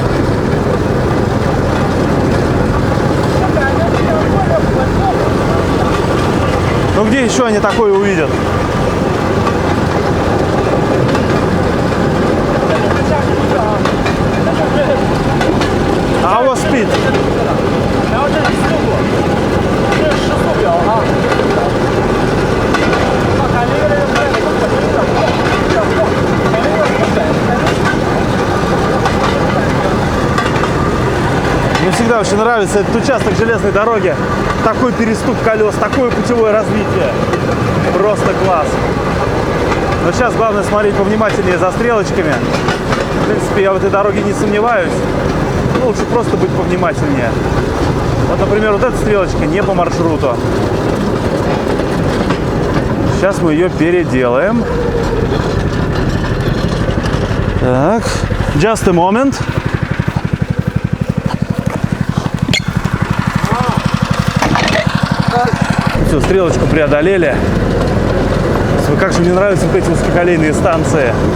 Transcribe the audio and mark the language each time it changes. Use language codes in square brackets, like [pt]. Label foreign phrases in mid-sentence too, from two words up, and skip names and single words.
[ru] Ну где еще они такое увидят? А вот спит. [zh] 然后这是速度，这是时速表啊。感觉这个火车有点晃，有点晃，感觉有点 [ru] Мне всегда очень нравится этот участок железной дороги. Такой переступ колес, такое путевое развитие. Просто класс. Но сейчас главное смотреть повнимательнее за стрелочками. В принципе, я в этой дороге не сомневаюсь. Ну, лучше просто быть повнимательнее. Вот, например, вот эта стрелочка не по маршруту. Сейчас мы ее переделаем. Так, [en] just a moment. [ru] Все, стрелочку преодолели. Как же мне нравятся вот эти узкоколейные станции.